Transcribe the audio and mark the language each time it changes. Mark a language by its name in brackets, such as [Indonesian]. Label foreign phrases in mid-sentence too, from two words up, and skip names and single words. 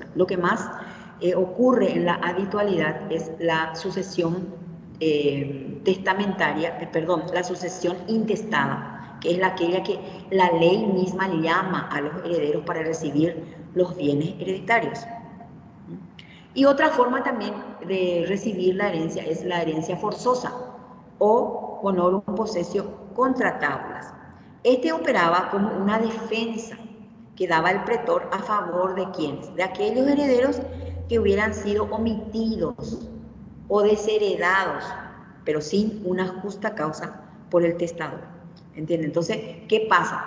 [Spanish] Lo que más ocurre en la habitualidad es la sucesión la sucesión intestada, que es aquella que la ley misma llama a los herederos para recibir los bienes hereditarios. Y otra forma también de recibir la herencia es la herencia forzosa o [Latin] bonorum possessio contra tabulas. [Spanish] Este operaba como una defensa que daba el pretor a favor de quienes, de aquellos herederos que hubieran sido omitidos o desheredados, pero sin una justa causa por el testador. ¿Entiende? Entonces, ¿qué pasa?